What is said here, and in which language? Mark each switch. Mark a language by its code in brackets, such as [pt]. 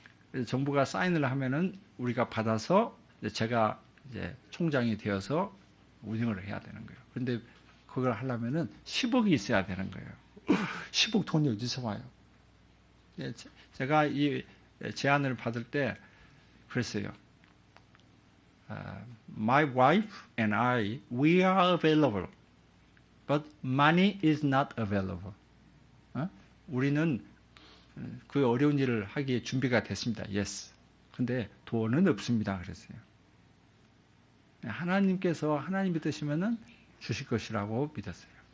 [ko] 그래서 정부가 사인을 하면은 우리가 받아서 제가 이제 총장이 되어서 운영을 해야 되는 거예요. 그런데 그걸 하려면은 10억이 있어야 되는 거예요. 10억 돈이 어디서 와요? 제가 이 제안을 받을 때 그랬어요. [en] My wife and I, we are available, but money is not available. [ko] 우리는 그 어려운 일을 하기에 준비가 됐습니다. Yes. 근데 돈은 없습니다. 그랬어요. 하나님께서 하나님 믿으시면은 주실 것이라고 믿었어요.